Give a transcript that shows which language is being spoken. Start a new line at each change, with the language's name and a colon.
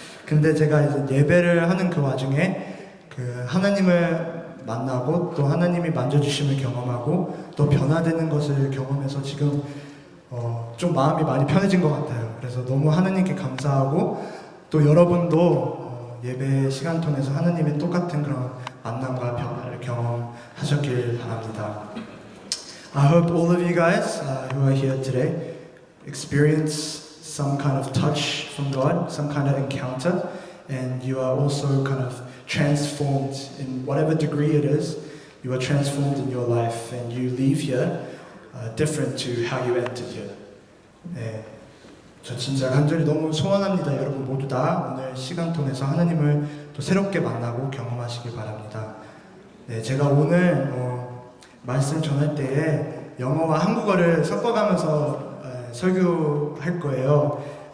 Korean: 근데 제가 이제 예배를 하는 그 와중에 그 하나님을 만나고 또 하나님이 만져주심을 경험하고 또 변화되는 것을 경험해서 지금 좀 마음이 많이 편해진 것 같아요. 그래서 너무 하나님께 감사하고 또 여러분도 예배 시간 통해서 하나님의 똑같은 그런 만남과 변화를 경험하셨길 바랍니다.
English: I hope all of you guys who are here today experience some kind of touch from God, some kind of encounter, and you are also kind of transformed in whatever degree it is. You are transformed in your life, and you leave here different to how you entered here.
Korean: 네, 저 진짜 간절히 너무 소원합니다. 여러분 모두 다 오늘 시간 통해서 하나님을 또 새롭게 만나고 경험하시길 바랍니다. 네, 제가 오늘 말씀 전할 때에 영어와 한국어를 섞어가면서 설교할 거예요.